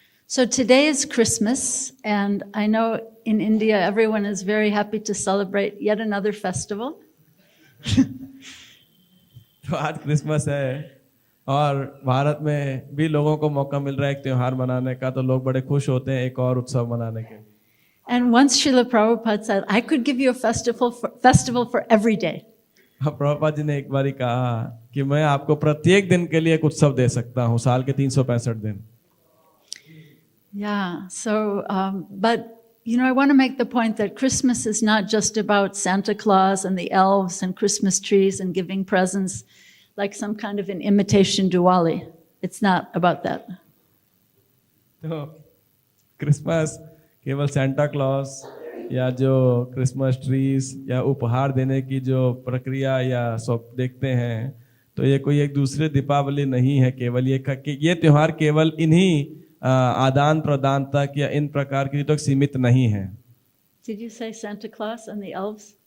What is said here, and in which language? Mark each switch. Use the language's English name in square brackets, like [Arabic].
[English] So today is Christmas, and I know in India everyone is very happy to celebrate yet another festival. [Hindi] तो आज Christmas है और भारत में भी लोगों को मौका मिल रहा है एक त्योहार मनाने का, तो लोग बड़े खुश होते हैं एक और उत्सव मनाने के। [English] And once Srila Prabhupada said, I could give you a festival for every day. [Hindi] Prabhupada ji ने एक बार कहा कि मैं आपको प्रत्येक दिन के लिए एक उत्सव दे सकता हूँ, साल के 365 दिन। [English] Yeah, so, but, I want to make the point that Christmas is not just about Santa Claus and the elves and Christmas trees and giving presents like some kind of an imitation Diwali. It's not about that. [Hindi] तो Christmas केवल Santa Claus या जो Christmas trees या उपहार देने की जो प्रक्रिया या सब देखते हैं, तो ये कोई एक दूसरे दीपावली नहीं है। केवल ये त्योहार केवल इन्हीं आदान प्रदान तक या इन प्रकार की तक सीमित नहीं है। [English] Did you say Santa Claus and the elves?